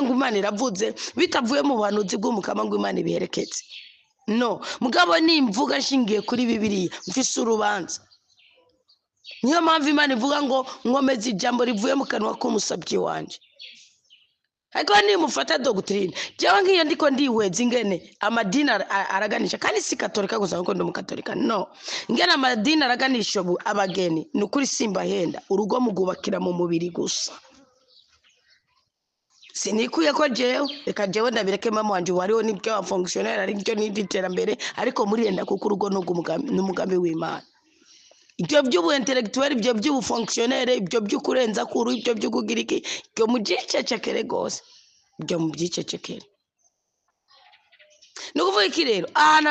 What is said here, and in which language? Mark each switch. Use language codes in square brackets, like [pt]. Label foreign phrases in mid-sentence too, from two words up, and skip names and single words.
[rn] ngo Imana iravuze bitavuye mu buhanuzi bw'umukama ngo Imana ibiherekeze no mugabo nimvuga nshingiye kuri Bibiliya mfise urubanza niyo mpamvu Imana ivuga ngo nkomeze ijambo rivuye mu kanwa k'umusabyi wanje ariko nimufata doctrine jewe ngiyo ndiko ndiweza ingene amadini araganisha kandi si katolika gusa kuko ndi umukatolika no ingene amadini araganisha abageni nukuri simba henda urugo mugubakira mu mubiri gusa sinikuye ko jewe reka jewe ndabireke mama wanje wariho nibyo wa fonctionnaire ari byo n'iterambere ariko muriyenda kuko urugo n'umugambi w'Imana ibyo by'ubu intellectuel ibyo by'ubu fonctionnaire ibyo by'ukurenza kuru ibyo by'ukugira iki byo mugicecekere gose byo mubyicecekere nukuvuga iki rero ahantu